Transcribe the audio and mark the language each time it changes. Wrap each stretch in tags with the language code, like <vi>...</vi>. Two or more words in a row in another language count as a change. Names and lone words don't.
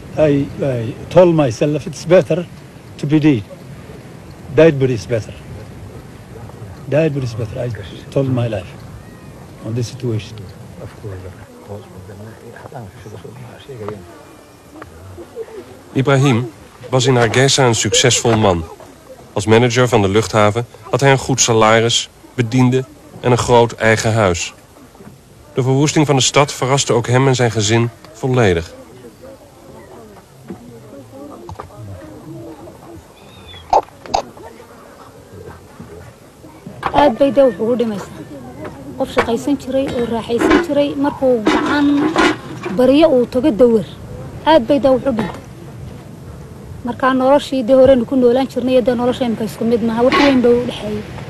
<en>I told myself it's better to be dead. Died, but it's better. Died, but it's better. I told my life on this situation.</en> <nl>Ibrahim was in Hargeisa een succesvol man. Als manager van de luchthaven had hij een goed salaris, bedienden en een groot eigen huis. De verwoesting van de stad verraste ook hem en zijn gezin volledig.</nl> <so>aad bay dawr ugu dhimaysaa qof shaqaysan jiray oo raaxaysan jiray markuu gacan bariyo uu tago dawar aad bay daa wuxuu dhintay markaa noloshii dee horenu ku noolaan jirnay iyo dee nolosha imika isku mid maaha wax weyn baa u dhexeeyey</so>